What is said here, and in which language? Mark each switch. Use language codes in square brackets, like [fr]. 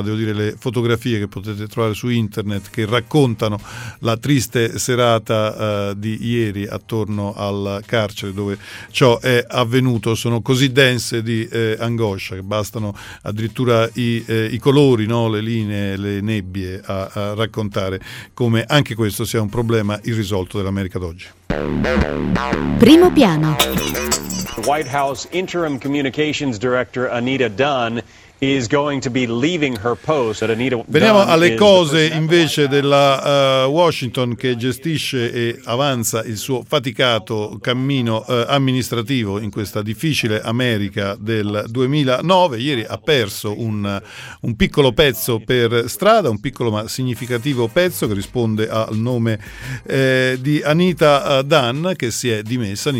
[it] Devo dire, le fotografie che potete trovare su internet che raccontano la triste serata di ieri attorno al carcere dove ciò è avvenuto sono così dense di angoscia che bastano addirittura i colori, no? Le linee, le nebbie a raccontare come anche questo sia un problema irrisolto dell'America d'oggi. Primo piano. [en] White House Interim Communications Director Anita Dunn is going to be leaving her post. [it] Veniamo alle cose invece della Washington, che gestisce e avanza il suo faticato cammino amministrativo in questa difficile America del 2009. Ieri ha perso un piccolo pezzo per strada, un piccolo ma significativo pezzo che risponde al nome di Anita Dunn, che si è dimessa.